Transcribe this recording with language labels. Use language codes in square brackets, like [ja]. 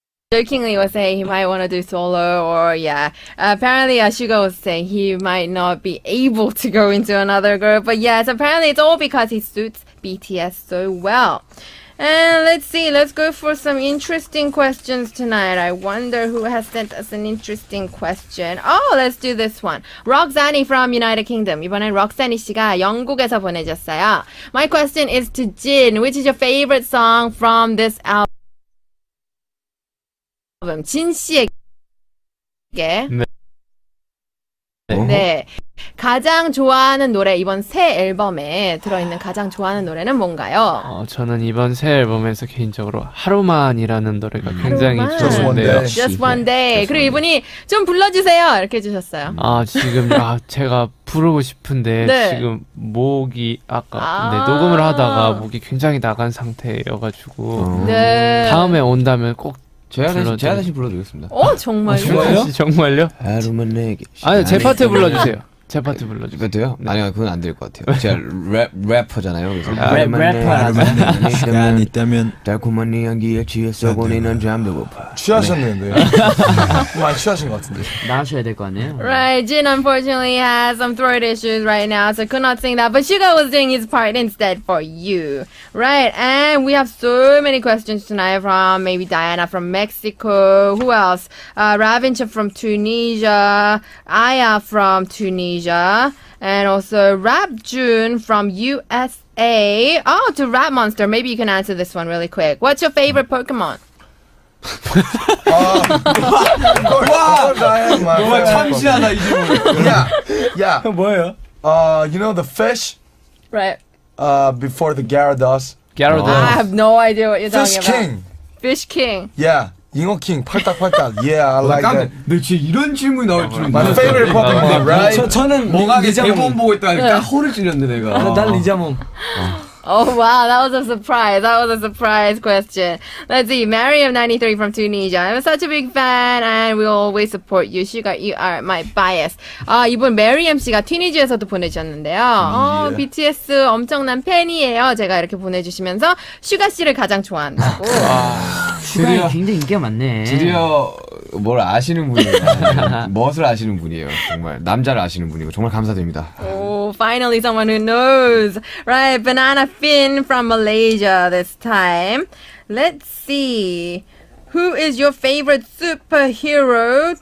[en] Jokingly was saying he might want to do solo or apparently Suga was saying he might not be able to go into another group, but yes, apparently it's all because he suits BTS so well. And let's go for some interesting questions tonight. I wonder who has sent us an interesting question. Let's do this one. Roxanne from United Kingdom. 이번엔 Roxanne 씨가 영국에서 보내줬어요. My question is to Jin. Which is your favorite song from this album? [ko] 진 씨에게. 네. 가장 좋아하는 노래 이번 새 앨범에 들어있는 가장 좋아하는 노래는 뭔가요? 저는 이번 새 앨범에서 개인적으로 하루만이라는 노래가 굉장히 좋은데요. [en] Just one day. [ko] 그리고 이분이 좀 불러주세요 이렇게 해주셨어요. 지금 제가 부르고 싶은데 네. 지금 목이 아까 녹음을 하다가 목이 굉장히 나간 상태여가지고 네. 다음에 온다면 꼭 제가 다시 불러드리겠습니다. 정말요? 정말요? 하루만 내게. 아니 제 파트 불러주세요. 제 파트 불러주세요. 파트요? 네. 아니요, 그건 안 될 것 같아요. 제가 래퍼잖아요. 그래서 래퍼 시간 있다면 달콤한 네 향기에 취해서 보내는 잠들고파. 취하셨는데요? 많이 취하신 것 같은데. 나가셔야 될 거 아니에요? [en] Right, Jin unfortunately has some throat issues right now, so could not sing that. But Suga was doing his part instead for you. Right, and we have so many questions tonight from maybe Diana from Mexico. Who else? Ravincha from Tunisia. Aya from Tunisia. And also Rap June from USA. Oh, to Rap Monster. Maybe you can answer this one really quick. What's your favorite Pokemon? [ko] 와, 정말 참신하다 이 질문. [en] Yeah. [ko] 뭐예요? [en] You know the fish? Right. Before the Gyarados. I have no idea what you're Fish talking about. King. Fish King. Yeah. [ko] 잉어 킹 팔딱팔딱. [en] Yeah, I like that. [ko] 너 진짜 이런 질문이 나올 줄은. [en] My favorite Pokemon, right? [ko] 저는 뭐가 리자몽. 대본 보고 있다니까 허를 찔렸는데 내가. 난 리자몽. [en] Oh wow, that was a surprise. That was a surprise question. Let's see, Mariam93 from Tunisia. I'm such a big fan and we'll always support you. Sugar, you are my bias. [ko] 이분 Mariam 씨가 튀니지에서도 보내주셨는데요. BTS 엄청난 팬이에요. 제가 이렇게 보내주시면서 슈가 씨를 가장 좋아한다고. 슈가 굉장히 인기가 많네. 드디어 뭘 아시는 분이에요. 무엇을 아시는 분이에요. 정말 남자를 아시는 분이고 정말 감사드립니다. [en] Oh, finally someone who knows. Right, Banana Finn from Malaysia this time. Let's see. Who is your favorite superhero?